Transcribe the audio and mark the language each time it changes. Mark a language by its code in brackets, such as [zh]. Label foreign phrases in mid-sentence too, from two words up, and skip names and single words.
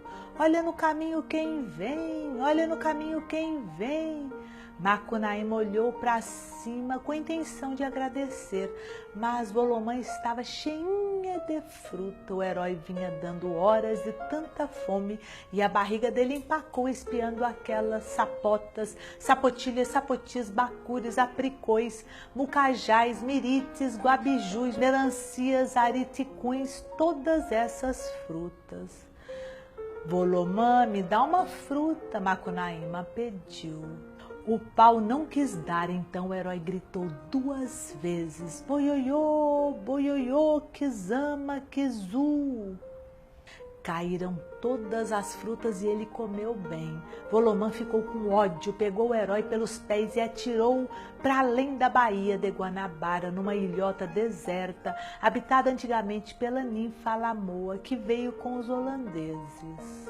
[pt] Olha no caminho quem vem, olha no caminho quem vem. Macunaíma olhou para cima com a intenção de agradecer, mas Volomã estava cheinha de fruta. O herói vinha dando horas de tanta fome e a barriga dele empacou espiando aquelas sapotas, sapotilhas, sapotis, bacures, apricões, mucajás, mirites, guabijus, melancias, ariticuns, todas essas frutas. Volomã, me dá uma fruta, Macunaíma pediu. O pau não quis dar, então o herói gritou 2 vezes: boioiô, boioiô, kizama, kizu. Caíram todas as frutas e ele comeu bem. Volomã ficou com ódio, pegou o herói pelos pés e atirou para além da baía de Guanabara, numa ilhota deserta, habitada antigamente pela ninfa Alamoa, que veio com os holandeses.